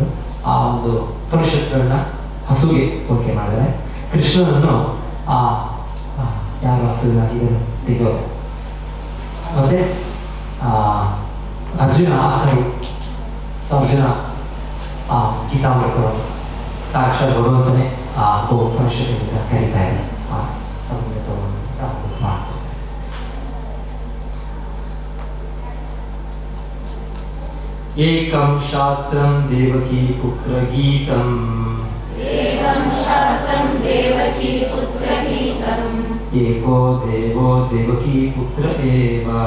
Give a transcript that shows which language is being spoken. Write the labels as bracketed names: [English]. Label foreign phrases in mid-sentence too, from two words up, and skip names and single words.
[Kannada] ಆ ಒಂದು ಉಪನಿಷತ್ತುಗಳನ್ನ ಹಸುಗೆ ಹೋಲಿಕೆ ಮಾಡಿದರೆ ಕೃಷ್ಣನನ್ನು ಯಾರು ಹಸುವಿನ ಇದನ್ನು ತೆಗೆಯೋದು. ಮತ್ತೆ ಅರ್ಜುನ ಕರು. ಸೊ ಅರ್ಜುನ ಗೀತಾಮೃತಗಳು ಸಾಕ್ಷಾತ್ ಭಗವಂತನೇ ಆ ಉಪನಿಷತ್ತಿನಿಂದ ಕರೀತಾ ಇದೆ. [Sanskrit] ಏಕಂ ಶಾಸ್ತ್ರಂ ದೇವಕೀ ಪುತ್ರ ಗೀತಂ एको देवो देवकी पुत्र एव